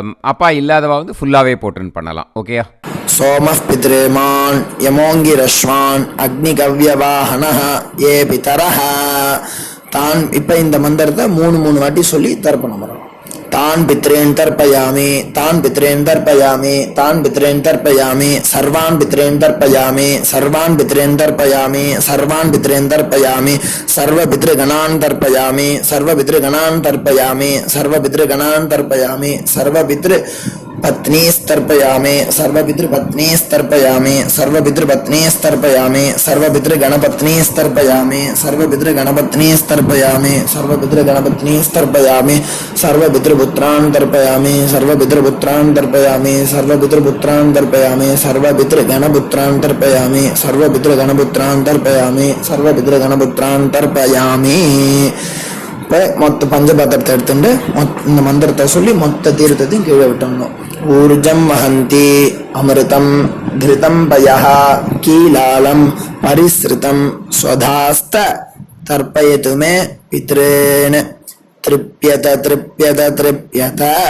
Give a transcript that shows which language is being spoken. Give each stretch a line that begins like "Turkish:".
Tamil: அப்பா இல்லாதவா வந்து ஃபுல்லாகவே போட்டுன்னு பண்ணலாம். ஓகேயா?
Sanskrit: சோமः பித்ரேமான் யமோங்கிரஸ்வான் அக்னிகவ்யவாஹனः ஏ பிதரः தான்.
Tamil: இப்போ இந்த மந்திரத்தை மூணு வாட்டி சொல்லி தர்ப்பணம் பண்ணணும்.
Sanskrit: तान् पितॄन् तर्पयामि तान् पितॄन् तर्पयामि तान् पितॄन् तर्पयामि सर्वान् पितॄन् तर्पयामि सर्वान् पितॄन् तर्पयामि सर्वान् पितॄन् तर्पयामि सर्वपितृगणान् तर्पयामि सर्वपितृगणान् तर्पयामि सर्वपितृगणान् तर्पयामि सर्वपितृपत्नीस्तर्पयामि सर्वपितृपत्नीस्तर्पयामि सर्वपितृपत्नीस्तर्पयामि सर्वपितृगणपत्नीस्तर्पयामि सर्वपितृगणपत्नीस्तर्पयामि सर्वपितृगणपत्नीस्तर्पयामि सर्वपितृपुत्रान् तर्पयामि सर्वपितृपुत्रान् तर्पयामि सर्वपितृपुत्रान् तर्पयामि सर्वपितृगणपुत्रान् तर्पयामि सर्वपितृगणपुत्रान् तर्पयामि सर्वपितृगणपुत्रान् तर्पयामि.
Tamil: இப்போ மொத்த பஞ்சபாத்திரத்தை எடுத்துட்டு இந்த மந்திரத்தை சொல்லி மொத்த தீர்த்தத்தையும் கீழே விட்டணும்.
Sanskrit: ஊர்ஜம் வஹந்தி அமிர்தம் கிருதம் பயஹ கீலாலம் பரிஸ்ருதம் ஸ்வதாஸ்த தர்ப்பயது மே பித்ரேன திருப்யத திருப்யத திருப்யத.